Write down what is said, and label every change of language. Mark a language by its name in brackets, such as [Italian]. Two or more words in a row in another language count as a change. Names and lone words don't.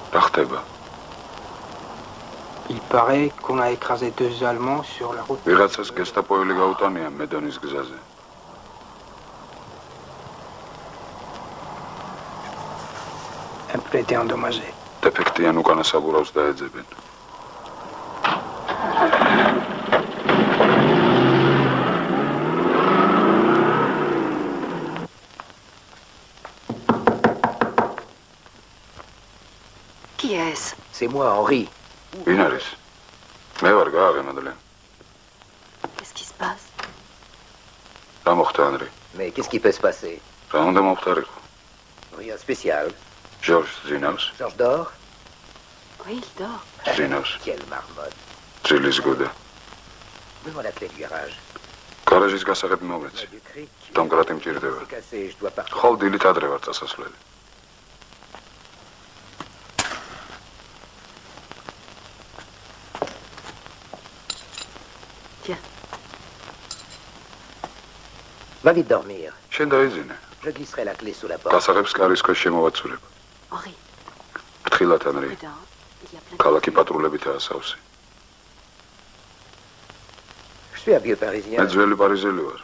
[French] Il paraît qu'on a écrasé 2 Allemands sur la route. [Georgian] ვიღაცას გესტაპოელი გაუტანია მედონის გზაზე. [French] Un peu été endommagé. [Georgian] დეფექტიან უკანა საბურავს დაეძებენ. [French] Qui est-ce? C'est moi, Henri. [Georgian] ვინ არის? მე ვარ გააღემადლე. [French] Qu'est-ce qui se passe? [Georgian] რა მოხდა ანრი? [French] Mais qu'est-ce qui peut se passer? [Georgian] რა უნდა მოხდარიყო? [French] Rien de spécial. [Georgian] Georges ძინავს. [French] Georges dort? Oui, il dort. [Georgian] ძინავს. [French] Quelle marmotte. [Georgian] ძილის გუდა. [French] Donne-moi la clé du garage. [Georgian] გარაჟის გასაღები მომეცი. დამკრატი მჭირდება. [French] C'est cassé, je dois partir. [Georgian] ხო, დილით ადრე ვარ წასასვლელი. [French] Va vite dormir. [Georgian] შენ დაიძინე. [French] Je glisserai la clé sous la porte. [Georgian] გასაღებს კარის ქვეშ შემოვაცურებ. [French] Henri. [Georgian] ფრთხილად ანრი. ქალაქი პატრულებითაა სავსე. [French] Je suis un vieux parisien. [Georgian] მე ძველი პარიზელი ვარ.